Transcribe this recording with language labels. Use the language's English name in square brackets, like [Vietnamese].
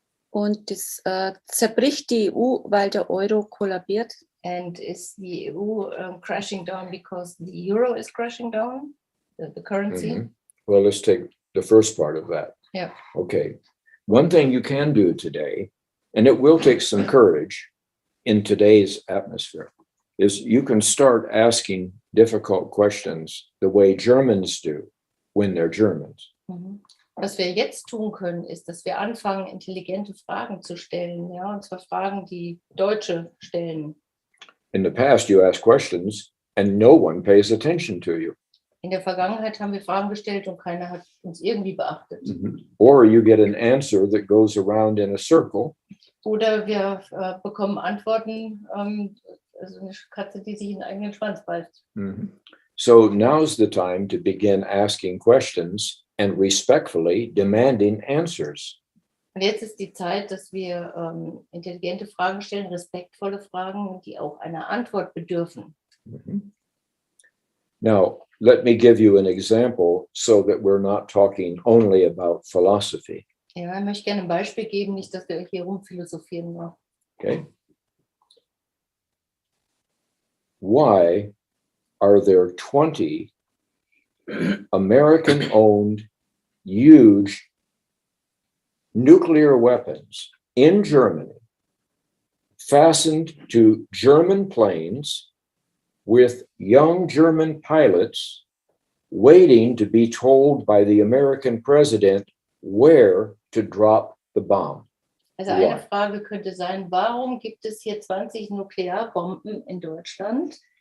[German] Und das zerbricht die EU, weil der Euro kollabiert. [English] And is the EU crashing down because the euro is crashing down, the currency? Mhm. Well, let's take the first part of that. Yeah. Okay. One thing you can do today, and it will take some courage in today's atmosphere, is you can start asking difficult questions the way Germans do when they're Germans. [German] Was wir jetzt tun können, ist, dass wir anfangen, intelligente Fragen zu stellen, ja, und zwar Fragen, die Deutsche stellen. [English] In the past, you ask questions and no one pays attention to you. [German] In der Vergangenheit haben wir Fragen gestellt und keiner hat uns irgendwie beachtet. [English] Or you get an answer that goes around in a circle. [German] Oder wir bekommen Antworten, also eine Katze, die sich in den eigenen Schwanz beißt. [English] So now's the time to begin asking questions and respectfully demanding answers. [German] Und jetzt ist die Zeit, dass wir intelligente Fragen stellen, respektvolle Fragen, die auch einer Antwort bedürfen. [English] Now, let me give you an example so that we're not talking only about philosophy. [German] Ja, ich möchte gerne ein Beispiel geben, nicht, dass wir hier rumphilosophieren nur. [English] Okay. Why are there 20 American-owned huge nuclear weapons in Germany fastened to German planes with young German pilots waiting to be told by the American president where to drop the bomb? [German] Also eine Frage könnte sein, warum gibt es hier 20 Nuklearbomben in Deutschland?